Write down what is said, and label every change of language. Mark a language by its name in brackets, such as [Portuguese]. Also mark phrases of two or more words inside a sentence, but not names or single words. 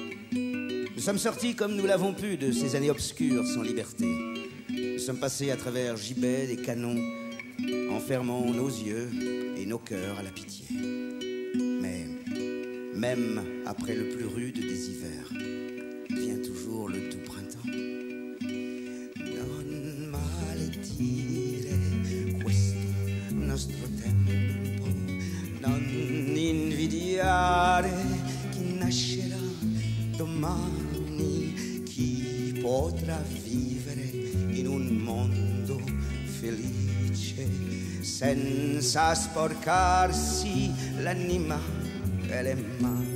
[French] Nous sommes sortis comme nous l'avons pu de ces années obscures sans liberté. Nous sommes passés à travers gibets et canons, enfermant nos yeux et nos cœurs à la pitié. Mais même après le plus rude des hivers, vient toujours le doux printemps. [Italian] Non maledire questo nostro tempo, non invidiare chi nascerà domani, chi potrà vivere in un mondo felice senza sporcarsi l'anima e le mani.